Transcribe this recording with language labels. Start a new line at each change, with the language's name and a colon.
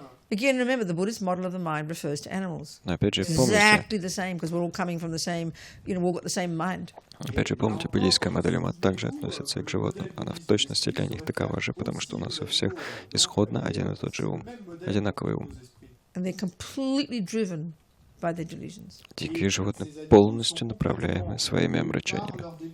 English: Again, remember, the Buddhist model of the mind refers to animals.
Russian: Но опять же, помните,
English: Exactly the same, because we're all coming from the same, we've all got the same mind.
Russian: буддийская модель ума также относится и к животным. Она в точности для них такова же, потому что у нас у всех исходно один и тот же ум, одинаковый ум.
English: And they're completely driven by their delusions.
Russian: Дикие животные полностью направляемы своими омрачениями.